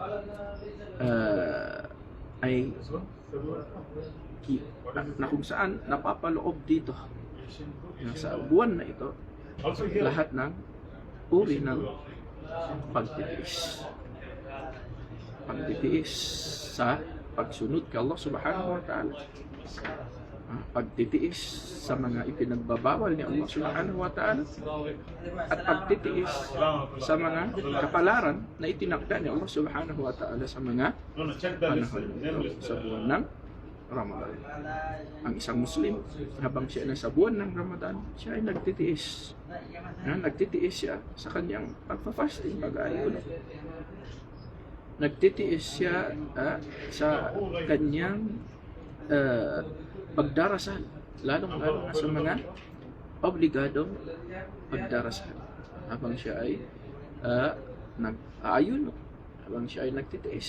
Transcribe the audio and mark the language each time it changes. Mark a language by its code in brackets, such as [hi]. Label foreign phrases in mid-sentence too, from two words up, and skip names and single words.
[tl] na kung saan napapaloob dito sa buwan na ito lahat ng uri ng pagtitiis sa pagsunod kay Allah [ar] سبحانه وتعالى, [tl] pagtitiis sa mga ipinagbabawal ni Allah [ar] سبحانه وتعالى, [tl] at pagtitiis sa mga kapalaran na itinakda ni Allah [ar] سبحانه وتعالى [tl] sa mga panahon sa buwan ng Ramadan. Ang isang Muslim, habang siya nasa buwan ng Ramadan, siya ay nagtitiis. Nagtitiis siya sa kanyang pagpa-fasting, pag-ayun. Nagtitiis siya sa kanyang pagdarasal, lalong-lalo na sa mga obligadong pagdarasal habang siya ay nag-aayuno, habang siya ay nagtitiis.